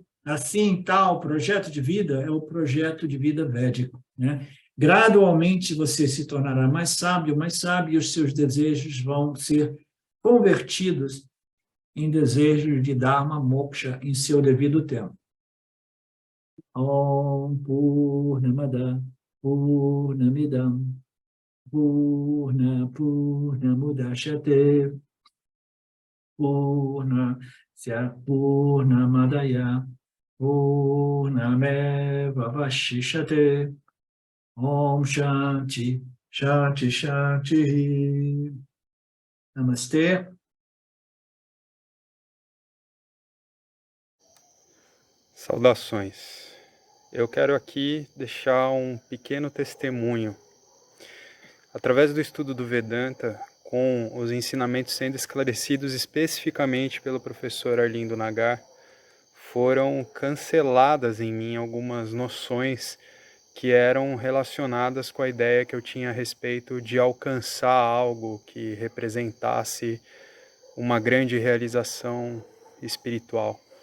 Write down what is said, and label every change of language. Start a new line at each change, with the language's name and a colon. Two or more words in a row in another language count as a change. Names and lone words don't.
Portuguese: Assim, tal projeto de vida é o projeto de vida védico, né? Gradualmente você se tornará mais sábio, e os seus desejos vão ser convertidos em desejos de
Sanskrit: Dharma Moksha
Portuguese: em seu devido tempo.
Sanskrit: Om Purnamada Purnamidam Purnamudachyate Purnamadaya Purnameva Vashishate. Om Shanti Shanti Shanti.
Portuguese: Namastê. Saudações. Eu quero aqui deixar um pequeno testemunho. Através do estudo do Vedanta, com os ensinamentos sendo esclarecidos especificamente pelo professor Arlindo Nagar, foram canceladas em mim algumas noções que eram relacionadas com a ideia que eu tinha a respeito de alcançar algo que representasse uma grande realização espiritual.